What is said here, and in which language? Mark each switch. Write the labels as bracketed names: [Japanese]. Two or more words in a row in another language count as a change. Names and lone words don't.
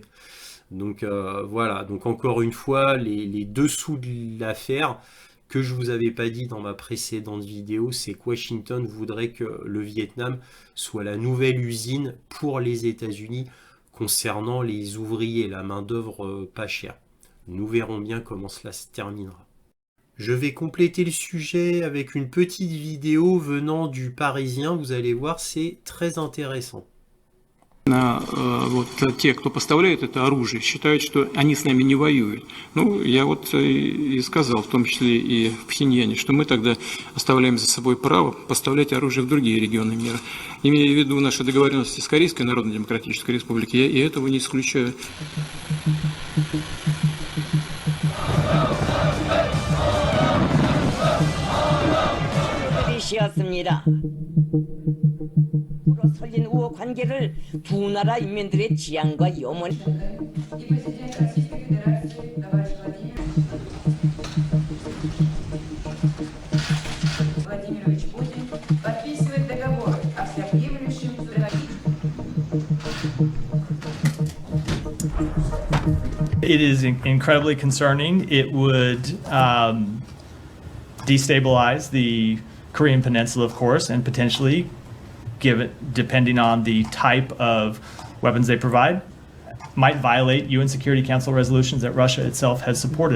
[French] Donc voilà, donc encore une fois, les dessous de l'affaire, que je vous avais pas dit dans ma précédente vidéo, c'est que Washington voudrait que le Vietnam soit la nouvelle usine pour les États-Unis concernant les ouvriers, la main-d'œuvre pas chère. Nous verrons bien comment cela se terminera. Je vais compléter le sujet avec une petite vidéo venant du Parisien. Vous allez voir, c'est très intéressant. [Russian] Вот те, кто поставляет это оружие, считают, что они с нами не воюют. Ну, я вот и сказал, в том числе и в Пхеньяне, что мы тогда оставляем за собой право поставлять оружие в другие регионы мира. Имея в виду наши договоренности с Корейской Народно-Демократической Республикой, я и этого не исключаю. [Korean] 설린 우호 관계를 두 나라 인민들의 지향과 염원. [Russian] Владимирович Путин подписывает договор о всеобъемлющем [English] It is incredibly concerning. It would destabilize the Korean Peninsula, of course, and potentially give it, depending on the type of weapons they provide, might violate UN Security Council resolutions that Russia itself has supported.